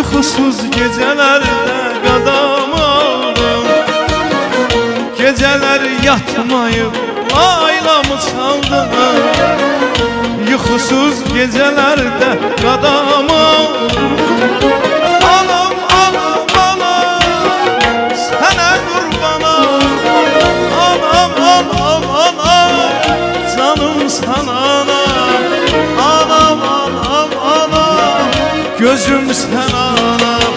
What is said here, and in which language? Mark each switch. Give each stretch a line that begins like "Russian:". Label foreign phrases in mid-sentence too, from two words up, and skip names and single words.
Azerbaijani: Yuxusuz gecələrdə qadam aldım, gecələr yatmayıb laylamı çaldım. Yuxusuz gecələrdə qadam aldım. Anam, anam, anam, sənə qurbanam. Anam, anam, anam,
Turkish: canım sana anam.
Azerbaijani: Anam, anam, anam, gözüm sen anam.